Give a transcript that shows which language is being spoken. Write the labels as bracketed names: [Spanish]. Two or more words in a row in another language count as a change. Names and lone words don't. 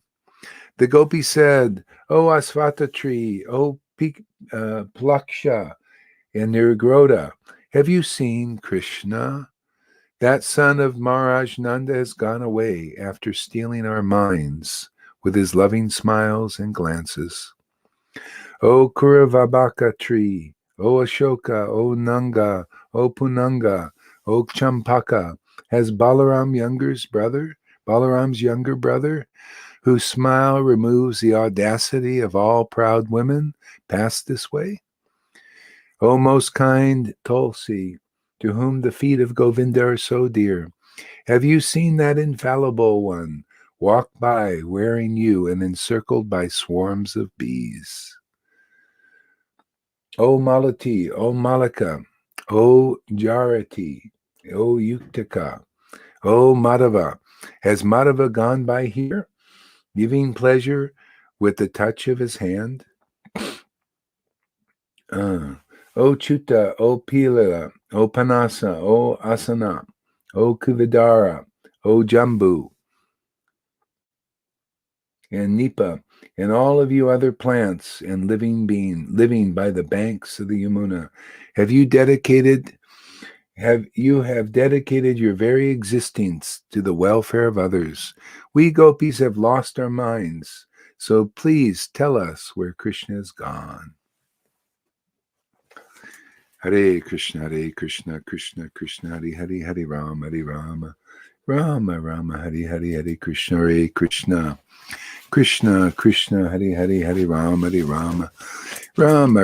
[English] The gopi said, O Asvata tree, O Plaksha and Nirgroda, have you seen Krishna? That son of Maharaj Nanda has gone away after stealing our minds with his loving smiles and glances. O Kuravabaka tree, O Ashoka, O Nanga, O Punanga, O Champaka, has Balaram's younger brother, whose smile removes the audacity of all proud women, passed this way? O most kind Tulsi, to whom the feet of Govinda are so dear, have you seen that infallible one walk by wearing you and encircled by swarms of bees? O Malati, O Malika, O Jarati, O Yuktaka, O Madhava, has Madhava gone by here, giving pleasure with the touch of his hand? O Chuta, O Pila, O Panasa, O Asana, O Kuvidara, O Jambu, and Nipa, and all of you other plants and living being living by the banks of the Yamuna, have dedicated your very existence to the welfare of others. We gopis have lost our minds, so please tell us where Krishna is gone. Hare Krishna, Krishna Krishna, Hare Rama, Rama Rama, Hare Krishna, Krishna, Krishna Krishna, Hare Rama, Rama